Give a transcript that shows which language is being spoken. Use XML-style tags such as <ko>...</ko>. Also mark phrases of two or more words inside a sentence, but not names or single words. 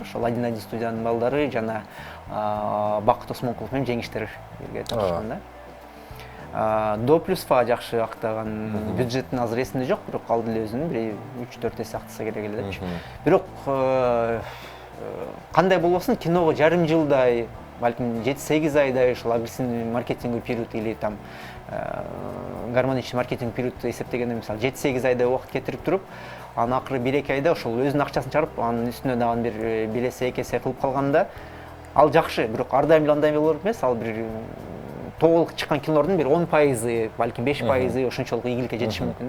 <ky>Ошол 1-1 студиянын балдары жана Бакыт Осмонкулов менен жеңиштер бирге тапшырган да. До плюс фа жакшы актаган, бюджеттин азыр эсимде жок, бирок ал деле өзүнүн бир 3-4 эсе актаса керек эле депчи. Бирок кандай болбосун, киного жарым жылдай, балким 7-8 айдай ушул</ky> <ru>агрессивный маркетинговый период или там гармоничный маркетинг</ru> <ky>периодду эсептегенде мисалы 7-8 айдай убакыт кетирип туруп, анын акыры 1-2 айда ошол өзүнүн акчасын чыгарып, анын үстүнө дагы бир 1 эсе 2 эсе кылып калганда ал жакшы, бирок ар дайым андай болор эмес. Ал бир толук чыккан кинолордун бир 10%, балким 5% ошончолук ийгиликке жетиши мүмкүн да.</ky>